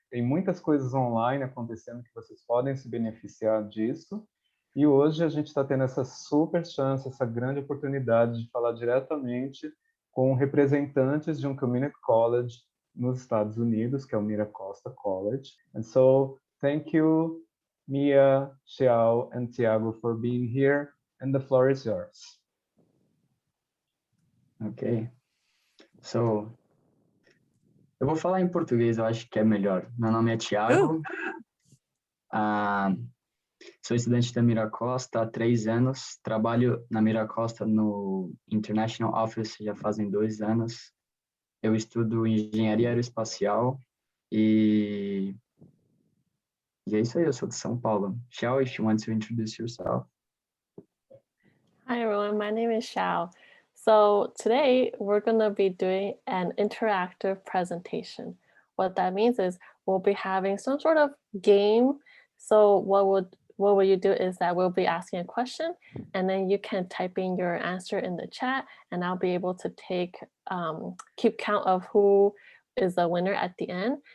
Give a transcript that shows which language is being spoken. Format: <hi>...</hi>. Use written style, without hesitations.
<pt>Tem muitas coisas online acontecendo que vocês podem se beneficiar disso. E hoje a gente está tendo essa super chance, essa grande oportunidade de falar diretamente com representantes de um community college nos Estados Unidos, que é o MiraCosta College.</pt> <en>And so, thank you, Mia, Xiao, and Tiago for being here, and the floor is yours. Ok.</en> <pt>So, eu vou falar em português, eu acho que é melhor. Meu nome é Tiago. Sou estudante da MiraCosta há 3 anos. Trabalho na MiraCosta no International Office já fazem 2 anos. Eu estudo engenharia aeroespacial e é isso aí, eu sou de São Paulo.</pt> <en>Xiao, if you want to introduce yourself. Hi everyone, my name is Xiao. So today we're going to be doing an interactive presentation. What that means is we'll be having some sort of game. So what will you do is that we'll be asking a question and then you can type in your answer in the chat and I'll be able to keep count of who is the winner at the end.</en>